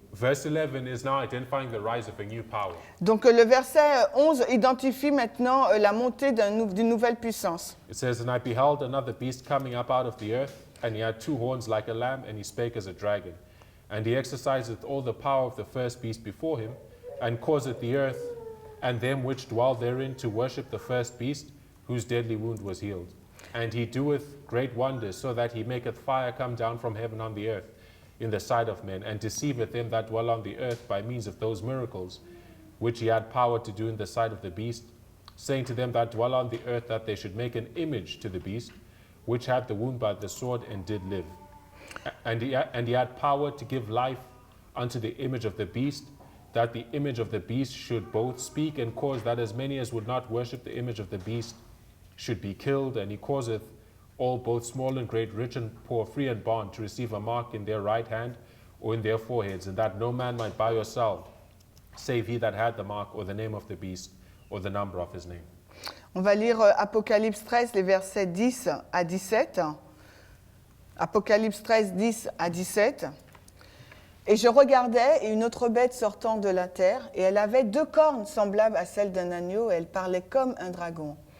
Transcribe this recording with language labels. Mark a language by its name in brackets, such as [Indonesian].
[English] verse 11 is now identifying the rise of a new power. [French] donc le verset 11 identifie maintenant la montée d'une nouvelle puissance. [English] It says, "And I beheld another beast coming up out of the earth, and he had two horns like a lamb, and he spake as a dragon. And he exerciseth all the power of the first beast before him, and causeth the earth and them which dwell therein to worship the first beast, whose deadly wound was healed. And he doeth great wonders, so that he maketh fire come down from heaven on the earth in the sight of men, and deceiveth them that dwell on the earth by means of those miracles which he had power to do in the sight of the beast, saying to them that dwell on the earth that they should make an image to the beast, which had the wound by the sword and did live. And he had power to give life unto the image of the beast, that the image of the beast should both speak and cause that as many as would not worship the image of the beast should be killed. And he causeth all, both small and great, rich and poor, free and bond, to receive a mark in their right hand or in their foreheads, and that no man might buy or sell, save he that had the mark or the name of the beast or the number of his name." [French] On va lire Apocalypse 13, les versets 10 à 17. Apocalypse 13, 10 à 17. Et je regardais, et une autre bête sortant de la terre, et elle avait deux cornes semblables à celles d'un agneau, et elle parlait comme un dragon.